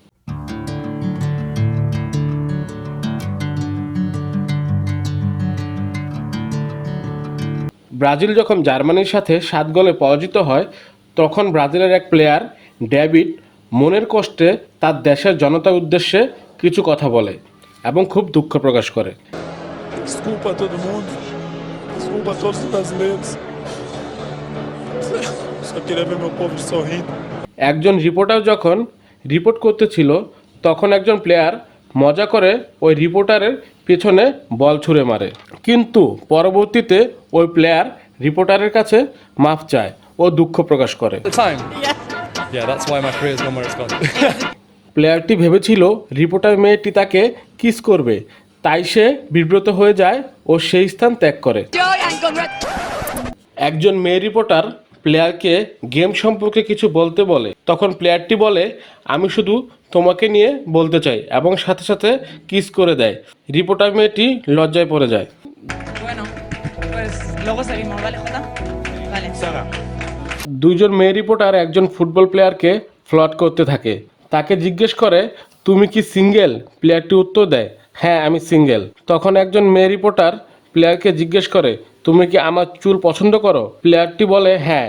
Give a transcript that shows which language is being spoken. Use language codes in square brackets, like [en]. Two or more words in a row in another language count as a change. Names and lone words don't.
[bn] ব্রাজিল যখন জার্মানির সাথে 7 গোলে পরাজিত হয়, তখন ব্রাজিলের এক প্লেয়ার ডেভিড মনের কষ্টে তার দেশের জনতার উদ্দেশ্যে কিছু কথা বলে এবং খুব দুঃখ প্রকাশ করে। [pt] Desculpa a todo mundo, desculpa a todos os brasileiros. Só queria ver meu povo sorrindo. [bn] একজন রিপোর্টার যখন রিপোর্ট করতেছিল, তখন একজন প্লেয়ার মজা করে ওই রিপোর্টারের পেছনে বল ছুঁড়ে মারে, কিন্তু পরবর্তীতে ওই প্লেয়ার রিপোর্টারের কাছে মাফ চায় ও দুঃখ প্রকাশ করে। [en] Yeah, that's why my career's gone where it's gone. [bn] প্লেয়ারটি ভেবেছিল রিপোর্টার মেয়েটি তাকে কিস করবে, তাই সে বিব্রত হয়ে যায় ও সেই স্থান ত্যাগ করে। একজন মেয়ে রিপোর্টার প্লেয়ারকে গেম সম্পর্কে কিছু বলতে বলে, তখন প্লেয়ারটি বলে, আমি শুধু তোমাকে নিয়ে বলতে চাই, এবং সাথে সাথে কিস করে দেয়। রিপোর্টার মেয়েটি লজ্জায় পড়ে যায়। [es] Bueno, pues luego seguimos, ¿vale, Jota? Vale. [bn] দুইজন মেয়ে রিপোর্টার একজন ফুটবল প্লেয়ারকে ফ্লট করতে থাকে। তাকে জিজ্ঞেস করে, তুমি কি সিঙ্গেল? প্লেয়ারটি উত্তর দেয়, হ্যাঁ আমি সিঙ্গেল। তখন একজন মেয়ে রিপোর্টার প্লেয়ারকে জিজ্ঞেস করে, তুমি কি আমার চুল পছন্দ করো? প্লেয়ারটি বলে হ্যাঁ।